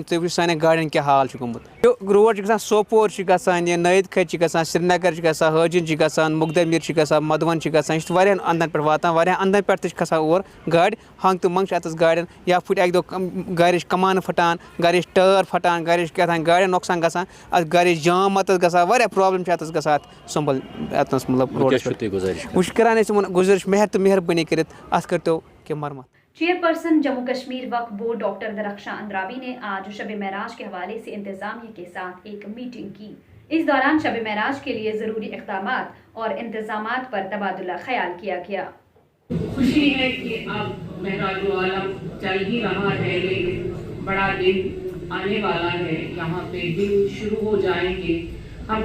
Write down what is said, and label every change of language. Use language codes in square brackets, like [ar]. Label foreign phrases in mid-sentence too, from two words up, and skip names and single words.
[ks] تُہۍ وٕچھِو سانٮ۪ن گاڑٮ۪ن کیٛاہ حال چھُ گوٚمُت یہِ روڈ چھُ گژھان سوپور چھُ گژھان یہِ نٲیِد کھٔتۍ چھِ گژھان سرینگر چھِ گژھان حٲجِن چھِ گژھان مُقدمیر چھِ گژھان مدوَن چھِ گژھان یہِ چھُ واریاہن اندن پٮ۪ٹھ واتان واریاہن اندن پٮ۪ٹھ تہِ چھِ کھسان اور گاڑِ ہنٛگ تہٕ منٛگ چھِ اَتَس گاڑٮ۪ن یا پھٕٹۍ اَکہِ دۄہ گاڑِچ کمانہٕ پھٕٹان گاڑِچ ٹٲر پھٹان گاڑِچ کیٛاہ تام گاڑٮ۪ن نۄقصان گژھان اَتھ گاڑِچ جام اَتَس گژھان واریاہ پرٛابلِم چھِ اَتَس گژھان اَتھ سُمبل اَتنَس مطلب روڈَس پٮ۪ٹھ وۄنۍ چھِ کَران أسۍ یِمن گُزٲرِش مہربٲنی کٔرِتھ اَتھ کٔرۍتو کینٛہہ مرمت [ur] چیئرپرسن جموں کشمیر وقف بورڈ ڈاکٹر درخشاں اندرابی نے آج شب معراج کے حوالے سے انتظامیہ کے ساتھ ایک میٹنگ کی اس دوران شب معراج کے لیے ضروری اقدامات اور انتظامات پر تبادلہ خیال کیا گیا خوشی ہے کہ اب معراج عالم چل ہی رہا ہے لیکن بڑا دن آنے والا ہے یہاں پہ دن شروع ہو جائیں گے ہم